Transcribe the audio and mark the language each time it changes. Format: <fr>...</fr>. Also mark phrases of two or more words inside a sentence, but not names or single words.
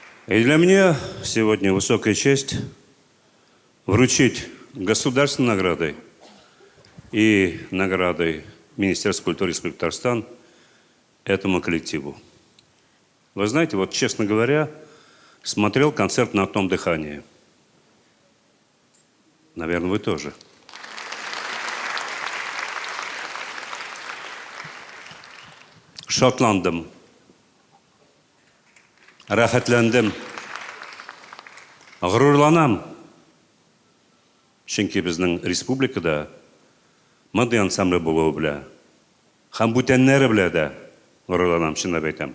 <ru>И для меня сегодня высокая честь вручить государственной наградой и наградой Министерства культуры Республики Татарстан этому коллективу. Вы знаете, вот честно говоря, смотрел концерт «На одном дыхании». Наверное, вы тоже.</ru> <tt>Шотландым, рахатландым, ғұрурланам. Чөнки безнең республикада мондый ансамбль булуы белән һәм бүтәннәре белән дә ғұрурланам, чынлап әйтәм.</tt>